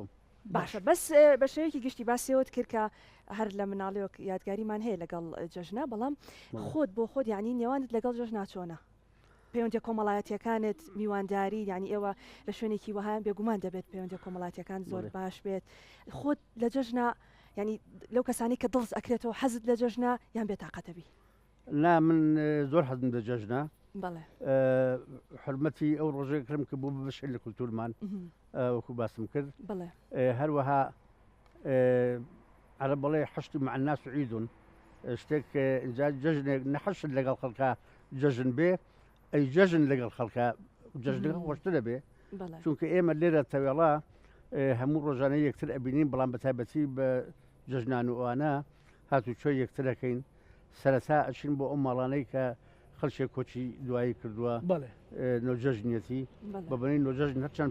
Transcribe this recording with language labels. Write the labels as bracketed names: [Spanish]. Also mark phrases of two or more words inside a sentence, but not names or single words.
[Central Kurdish] باشە بەس بە شێوەیەکی گشتی باسیەوەت کرد کە هەر لە مناڵەوە یادگاریمان هەیە لەگەڵ جەژنا بەڵام خۆت بۆ خۆت یعنی نێوانت لەگەڵ جەژنا چۆنە پەیوەندی کۆمەڵایەتیەکانت میوانداری ینی ئێوە لە شوێنێکی وەهایان بێگومان دەبێت پەیوەندی کۆمەڵاتیەکان زۆر باش بێت خۆت لە جەژنا ینی لەو کەسانی کە دڵز ئەکرێتەوە حەزت لە جەژنا یان بێتاقەتەبی نا من زۆر حەزم لە جەژنا بەڵێ حرمەتی ئەو ڕۆژێکرم کە بوو بەشێ لە کولتورمان وەکو باسم کرد بڵێ هەروەها على بڵێ [Arabic] حشت مع الناس عيد [Central Kurdish] شتێک جەژنێک نەحەشت لەگەڵ خەڵکە جەژن بێ ئەی جەژن لەگەڵ خەڵکە جەژنەکە خۆشترە بێ چونکە ئێمە لێرە تەوێڵا هەموو ڕۆژانەی یەکتر ئەبینین بەڵام بە تایبەتی بە جەژنان و ئەوانە هاتوچۆی یەکترەکەین سەرەتا ئەچین بۆ ئەو ماڵانەی کە خەڵکێک کۆچی دوایی کردووە نۆجەژنیەتی بەبنەی نۆجەژن هەرچەند